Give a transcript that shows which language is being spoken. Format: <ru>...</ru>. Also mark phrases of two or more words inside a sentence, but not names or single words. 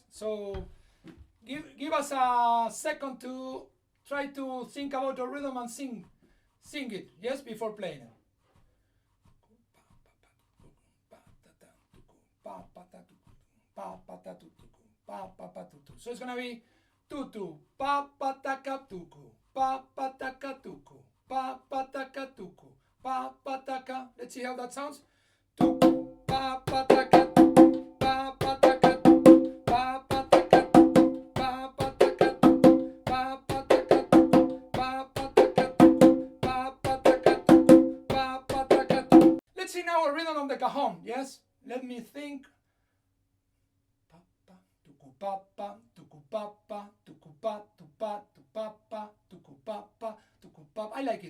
<en>So give us a second to try to think about the rhythm and sing it, yes, before playing it. So it's gonna be tutu, pa pa taka tuku, pa pa taka tuku, pa pa taka tuku, pa pa taka. Let's see how that sounds. Tuku, pa pa taka tuku, pa pa taka tuku, pa pa taka tuku, pa pa taka tuku, pa pa taka tuku, pa pa taka tuku, pa pa taka tuku, pa pa taka tuku. Let's see now a rhythm on the cajon. Yes, let me think. Papa, tuku papa, tuku pa, tu pa, tu papa, tuku papa, tuku papa. I like it.</en>